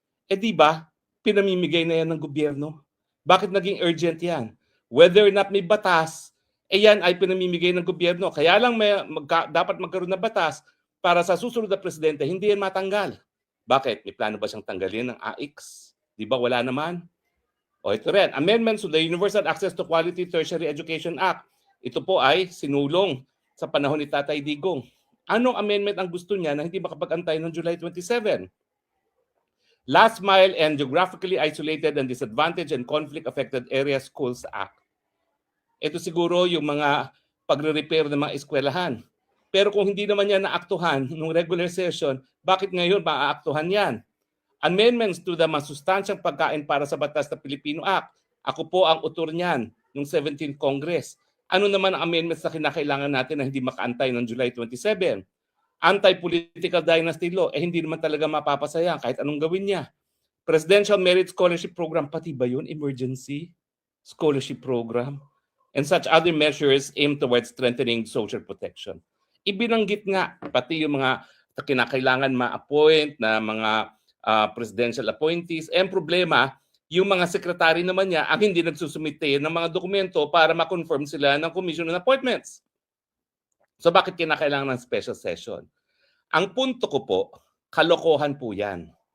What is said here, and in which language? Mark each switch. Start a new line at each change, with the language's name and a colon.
Filipino: Di ba, pinamimigay na yan ng gobyerno? Bakit naging urgent yan?
English: Whether or not
Filipino: may batas, yan ay pinamimigay ng gobyerno. Kaya lang dapat magkaroon ng batas para sa susunod na presidente, hindi yan matanggal. Bakit? May plano ba siyang tanggalin ng AIX? Di ba wala naman? O ito rin,
English: amendments to the Universal Access to Quality Tertiary Education Act.
Filipino: Ito po ay sinulong sa panahon ni Tatay Digong. Anong amendment ang gusto niya na hindi makapag-antay ng July 27?
English: Last Mile and Geographically Isolated and Disadvantaged and Conflict-Affected Areas Schools Act.
Filipino: Ito siguro yung mga pagre-repair ng mga eskwelahan. Pero kung hindi naman yan naaktuhan nung regular session, bakit ngayon maaaktuhan yan? Amendments to the Masustansyang Pagkain para sa Batas na Pilipino Act. Ako po ang author niyan nung 17th Congress. Ano naman ang amendments na kinakailangan natin na hindi makaantay ng July 27? Anti-political dynasty law, hindi naman talaga mapapasa yan kahit anong gawin niya.
English: Presidential Merit Scholarship Program,
Filipino: pati ba yun?
English: Emergency Scholarship Program? And such other measures aimed towards strengthening social protection.
Filipino: Ibinanggit nga pati yung mga kinakailangan ma-appoint na mga presidential appointees. Ang problema, yung mga sekretary naman niya ang hindi nagsusumite ng mga dokumento para ma-confirm sila ng Commission on Appointments. So bakit kinakailangan ng special session? Ang punto ko po, kalokohan po yan.